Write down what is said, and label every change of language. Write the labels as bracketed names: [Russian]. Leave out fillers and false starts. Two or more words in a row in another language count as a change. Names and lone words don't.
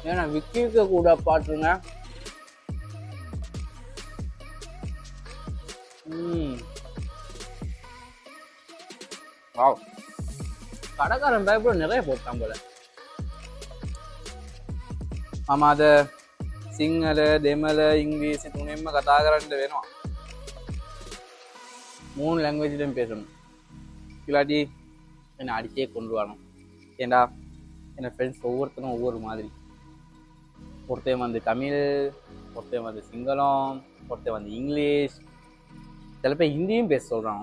[Tamil] ஏன்னா விக்கிக்க கூட பாட்டுருங்க. வாவ், கடைக்காரன் பேப்பர் நிறைய போட்டான் போல. ஆமா, அத [Sinhala] සිංහල දෙමළ ඉංග්‍රීසි තුනෙන්ම කතා කරන්න වෙනවා. [Tamil] 3 லாங்குவேஜ்லயும் பேசணும். இல்லாட்டி என்னை அடிச்சே கொண்டு வரணும். ஏண்டா என் ஃப்ரெண்ட்ஸ் ஒவ்வொருத்தரும் ஒவ்வொரு மாதிரி. ஒருத்தன் வந்து தமிழ், ஒருத்தன் வந்து சிங்களம், ஒருத்தன் வந்து இங்கிலீஷ், சில பேர் ஹிந்தியும் பேச சொல்கிறான்.